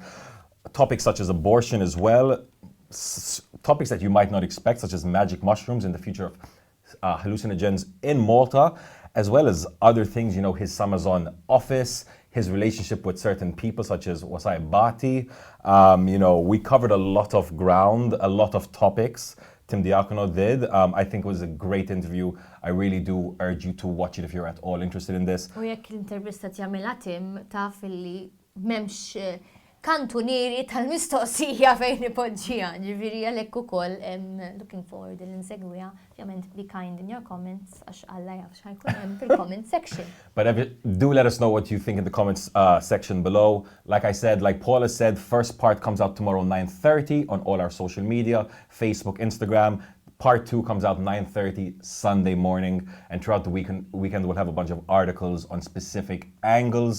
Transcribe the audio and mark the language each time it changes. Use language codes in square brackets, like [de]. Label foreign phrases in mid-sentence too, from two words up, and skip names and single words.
[en] Topics such as abortion as well. Topics that you might not expect, such as magic mushrooms and the future of hallucinogens in Malta, as well as other things, you know, his summers on office, his relationship with certain people such as Wasai Bati. You know, we covered a lot of ground, a lot of topics. Tim Diakono did. I think it was a great interview. I really do urge you to watch it if you're at all interested in this. [mt] U jekk l-intervista tjagħmilha Tim taf illi m'hemmx kantunieri tal-mistoqsija fejn ipoġġija, ġifieri għalhekk ukoll [en] looking forward [mt] li nsegwiha. Ovvjament [en] be kind in your comments [mt] għax Alla jaf x'ħajkun hemm fil- [en] comment section. But do let us know what you think in the comments section below. Like I said, like Paula said, first part comes out tomorrow 9:30 on all our social media, Facebook, Instagram. Part 2 comes out 9:30 Sunday morning, and throughout the weekend we'll have a bunch of articles on specific angles.